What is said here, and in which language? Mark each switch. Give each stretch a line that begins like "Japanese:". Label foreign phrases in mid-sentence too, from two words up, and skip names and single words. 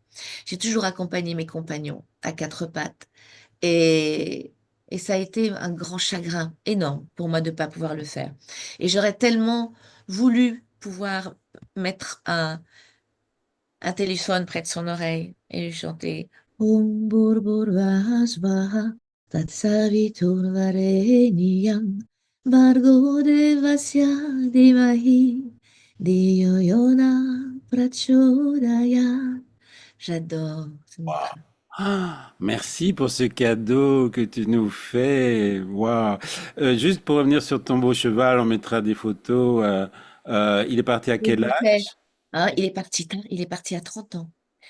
French: J'ai toujours accompagné mes compagnons à quatre pattes. Et, et ça a été un grand chagrin énorme pour moi de ne pas pouvoir le faire. Et j'aurais tellement voulu pouvoir mettre un téléphone près de son oreille et lui chanter
Sanskrit: ॐ बुर्बुर्वस्वाहा तत्सवितुर् वरेण्यम् बर्गो देवस्य दिमहि दियो योना प्रचोदया.
French: J'adore ce mantra. Ah, merci pour ce cadeau que tu nous fais. Waouh. Juste pour revenir sur ton beau cheval, on mettra des photos. Il est parti à Il quel était, âge? hein, il est parti tard, il est parti à 30 ans.